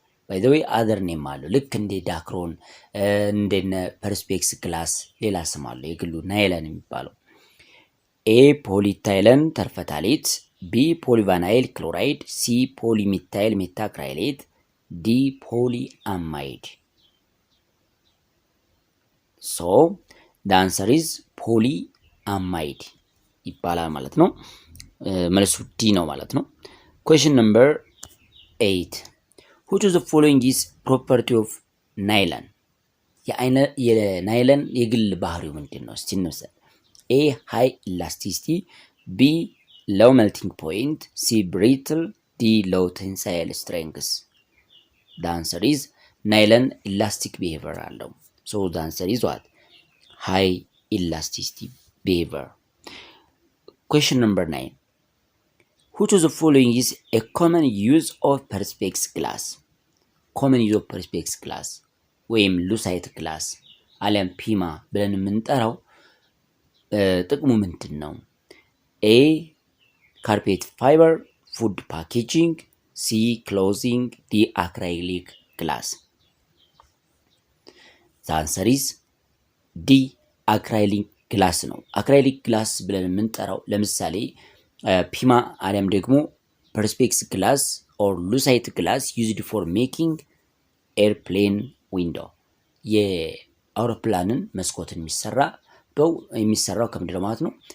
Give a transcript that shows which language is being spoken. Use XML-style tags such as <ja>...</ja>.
<am>ባይ ዘ ዌይ አዘር ኔም አለው። ልክ እንደ ዳክሮን እንደነ ፐርስፔክስ ግላስ ሌላ ስም አለው የግሉ ናይለን የሚባለው። ኤ ፖሊታይለን ተርፈታሌት፣ ቢ ፖሊቫናይል ክሎራይድ፣ ሲ ፖሊሚታይል ሜታክራይሌት፣ ዲ ፖሊአማይድ። ሶ</am> <en>the answer is</en> <am>ፖሊአማይድ ይባላል ማለት ነው። መልሱ ዲ ነው ማለት ነው።</am> <en>question number 8. which of the following is property of nylon?</en> <am>የናይለን የግል ባህሪው ምንድን ነው? እስቲ እንውሰድ። ኤ ሃይ ኢላስቲሲቲ፣ ቢ</am> <en>low melting point, C brittle, D low tensile strength. The answer is nylon elastic behavior</en> <am>አለው።</am> <en>So the answer is what? High elasticity behavior. Question number 9. Which of the following is a common use of perspex glass? Common use of perspex glass</en> <am>ወይም ሉሳይት ግላስ አሊያም ፒማ ብለን የምንጠራው ጥቅሙ ምንድን ነው? ኤ ካርፔት ፋይበር፣ ፉድ ፓኬጂንግ፣ ሲ ክሎዚንግ፣ ዲ አክራይሊክ ግላስ።</am> <en>አንሰር ኢዝ ዲ አክራይሊክ ግላስ</en> <am>ነው። አክራይሊክ ግላስ ብለን የምንጠራው ለምሳሌ ፒማ አሊያም ደግሞ ፐርስፔክስ ግላስ ኦር ሉሳይት ግላስ</am> <en>ዩዝድ ፎር ሜኪንግ ኤርፕሌን ዊንዶ፣</en> <am>የአውሮፕላንን መስኮትን የሚሰራው ከምንድን ነው ማለት ነው?</am>